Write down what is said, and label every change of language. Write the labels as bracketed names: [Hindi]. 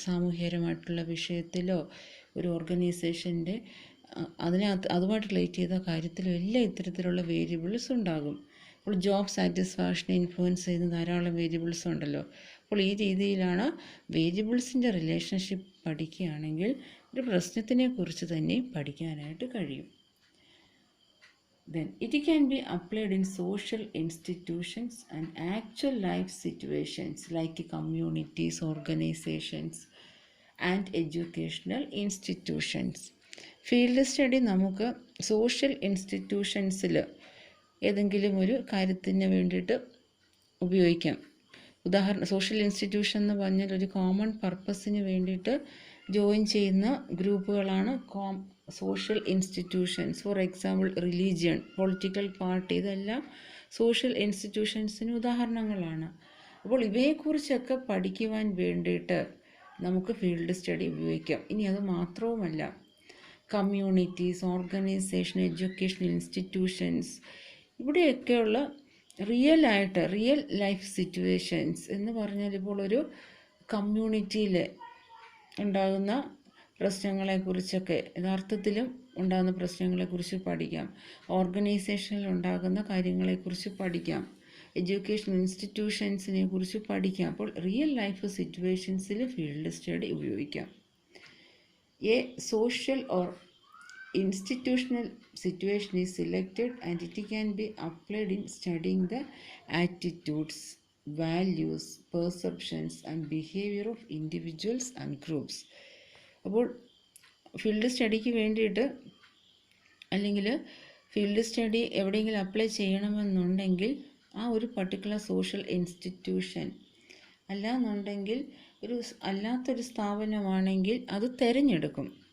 [Malayalam] സാമൂഹികപരമായിട്ടുള്ള വിഷയത്തിലോ ഒരു ഓർഗനൈസേഷൻ്റെ അതുമായിട്ട് റിലേറ്റ് ചെയ്ത കാര്യത്തിലോ എല്ലാം ഇത്തരത്തിലുള്ള വേരിയബിൾസ് ഉണ്ടാകും. അപ്പോൾ ജോബ് സാറ്റിസ്ഫാക്ഷനെ ഇൻഫ്ലുവൻസ് ചെയ്യുന്ന ധാരാളം വേരിയബിൾസ് ഉണ്ടല്ലോ. അപ്പോൾ ഈ രീതിയിലാണ് വേരിയബിൾസിൻ്റെ റിലേഷൻഷിപ്പ് പഠിക്കുകയാണെങ്കിൽ ഒരു പ്രശ്നത്തിനെ കുറിച്ച് തന്നെ പഠിക്കാനായിട്ട് കഴിയും. [English] Then it can be applied in social institutions and actual life situations like communities, organizations and educational institutions. [Malayalam] Field study നമുക്ക് സോഷ്യൽ ഇൻസ്റ്റിറ്റ്യൂഷൻസിൽ ഏതെങ്കിലും ഒരു കാര്യത്തിന് വേണ്ടിയിട്ട് ഉപയോഗിക്കാം. ഉദാഹരണം, സോഷ്യൽ ഇൻസ്റ്റിറ്റ്യൂഷൻ എന്ന് പറഞ്ഞാൽ ഒരു കോമൺ പർപ്പസിന് വേണ്ടിയിട്ട് ജോയിൻ ചെയ്യുന്ന ഗ്രൂപ്പുകളാണ് social institutions. For example religion, political party, ഇതെല്ലാം സോഷ്യൽ ഇൻസ്റ്റിറ്റ്യൂഷൻസിന് ഉദാഹരണങ്ങളാണ്. അപ്പോൾ ഇവയെക്കുറിച്ചൊക്കെ പഠിക്കുവാൻ വേണ്ടിയിട്ട് നമുക്ക് ഫീൽഡ് സ്റ്റഡി ഉപയോഗിക്കാം. ഇനി അത് മാത്രവുമല്ല, communities, organisation, educational institutions, ഇവിടെയൊക്കെയുള്ള real life situations എന്ന് പറഞ്ഞാൽ ഇപ്പോൾ ഒരു കമ്മ്യൂണിറ്റിയിൽ ഉണ്ടാകുന്ന പ്രശ്നങ്ങളെക്കുറിച്ചൊക്കെ, യഥാർത്ഥത്തിലും ഉണ്ടാകുന്ന പ്രശ്നങ്ങളെക്കുറിച്ച് പഠിക്കാം. ഓർഗനൈസേഷനിൽ ഉണ്ടാകുന്ന കാര്യങ്ങളെക്കുറിച്ച് പഠിക്കാം. എഡ്യൂക്കേഷണൽ ഇൻസ്റ്റിറ്റ്യൂഷൻസിനെ കുറിച്ച് പഠിക്കാം. അപ്പോൾ റിയൽ ലൈഫ് സിറ്റുവേഷൻസിൽ ഫീൽഡ് സ്റ്റഡി ഉപയോഗിക്കാം. [English] A social or institutional situation is selected and it can be applied in studying the attitudes, values, perceptions and behavior of individuals and groups. [Malayalam] അപ്പോൾ ഫീൽഡ് സ്റ്റഡിക്ക് വേണ്ടിയിട്ട് അല്ലെങ്കിൽ ഫീൽഡ് സ്റ്റഡി എവിടെയെങ്കിലും apply ചെയ്യണമെന്നുണ്ടെങ്കിൽ ആ ഒരു particular social institution അല്ലാന്നുണ്ടെങ്കിൽ അല്ലാത്തൊരു സ്ഥാപനമാണെങ്കിൽ അത് തിരഞ്ഞെടുക്കും.